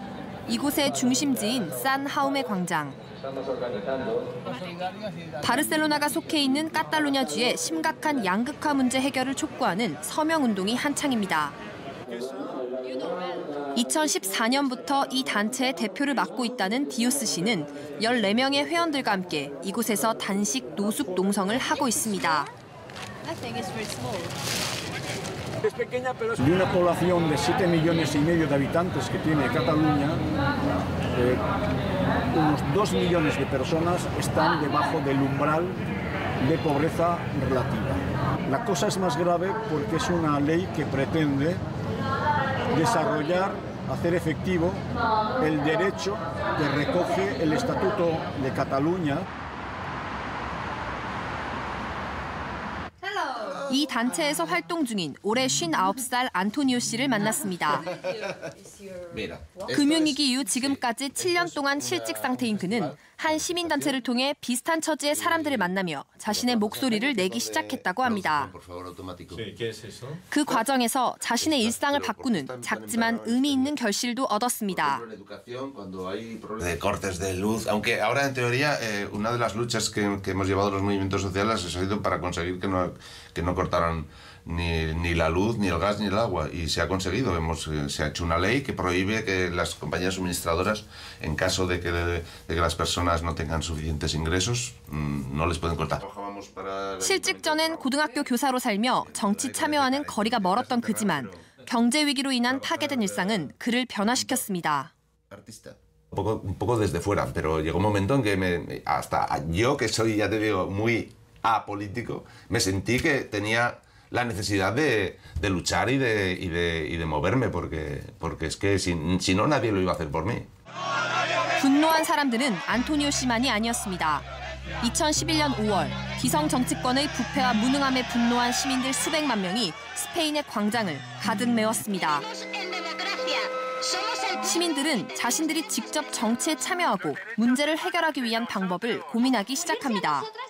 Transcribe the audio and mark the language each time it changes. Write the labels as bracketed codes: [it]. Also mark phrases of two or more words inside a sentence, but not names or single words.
[ko] 이곳의 중심지인 산 하우메 광장. 바르셀로나가 속해 있는 카탈루냐주의 심각한 양극화 문제 해결을 촉구하는 서명운동이 한창입니다. 2014년부터 이 단체의 대표를 맡고 있다는 디오스 씨는 14명의 회원들과 함께 이곳에서 단식 노숙 농성을 하고 있습니다. [es] De una población de 7,5 millones de habitantes que tiene Cataluña, unos 2 millones de personas están debajo del umbral de pobreza relativa. La cosa es más grave porque es una ley que pretende desarrollar, hacer efectivo el derecho que recoge el Estatuto de Cataluña. [ko] 이 단체에서 활동 중인 올해 59살 안토니오 씨를 만났습니다. 금융위기 이후 지금까지 7년 동안 실직 상태인 그는 한 시민단체를 통해 비슷한 처지의 사람들을 만나며 자신의 목소리를 내기 시작했다고 합니다. 그 과정에서 자신의 일상을 바꾸는 작지만 의미 있는 결실도 얻었습니다. [es] De cortes de luz, aunque ahora en teoría una de las luchas que hemos llevado los movimientos sociales ha sido para conseguir que no cortaran ni la luz, ni el gas, ni el agua. Y se ha conseguido. Se ha hecho una ley que prohíbe que las compañías suministradoras, en caso de que las personas no tengan suficientes ingresos, no les pueden cortar. [ko] 실직 전엔 고등학교 교사로 살며 정치 참여와는 거리가 멀었던 그지만 경제 위기로 인한 파괴된 일상은 그를 변화시켰습니다. [es] Un poco desde fuera, pero llegó un momento en que hasta yo, que soy, ya te digo, muy apolítico, me sentí que tenía la necesidad de luchar y de moverme, porque es que si no, nadie lo iba a hacer por mí. [ko] 분노한 사람들은 안토니오 씨만이 아니었습니다. 2011년 5월 기성 정치권의 부패와 무능함에 분노한 시민들 수백만 명이 스페인의 광장을 가득 메웠습니다. 시민들은 자신들이 직접 정치에 참여하고 문제를 해결하기 위한 방법을 고민하기 시작합니다.